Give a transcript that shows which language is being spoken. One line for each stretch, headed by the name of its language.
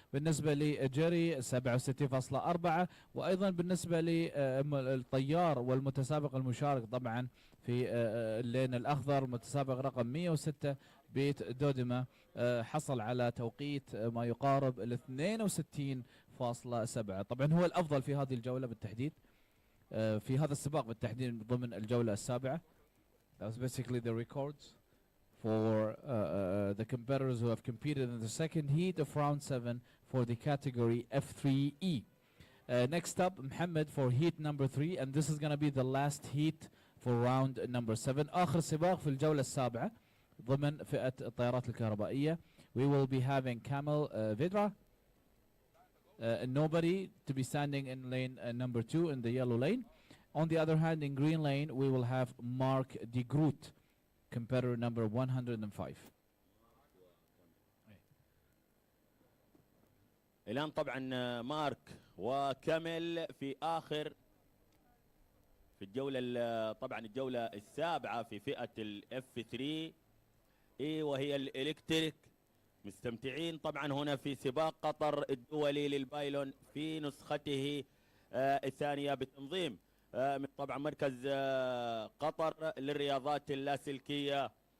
Arabic: بالنسبه لجيري 67.4، وايضا بالنسبه للطيار والمتسابق المشارك طبعا في اللين الاخضر متسابق رقم 106 بيت دودما حصل على توقيت ما يقارب ال 62.7. طبعا هو الافضل في هذه الجوله بالتحديد، في هذا السباق بالتحديد ضمن الجولة السابعة.
English: That was basically the records for the competitors who have competed in the second heat of round 7 for the category F3E. Next up, Mohammed for heat number 3, and this is going to be the last heat for round number 7.
Arabic: آخر سباق في الجولة السابعة ضمن فئة الطيارات الكهربائية.
English: We will be having Camel Vidra. Nobody to be standing in lane number 2 in the yellow lane. On the other hand, in green lane, we will have Mark de Groot, competitor number 105.
Arabic: الآن طبعا مارك وكمل في آخر في الجولة طبعا الجولة السابعة في فئة الاف 3 وهي الإلكتريك. مستمتعين طبعا هنا في سباق قطر الدولي للبايلون في نسخته الثانية بتنظيم من طبعا مركز قطر للرياضات اللاسلكية.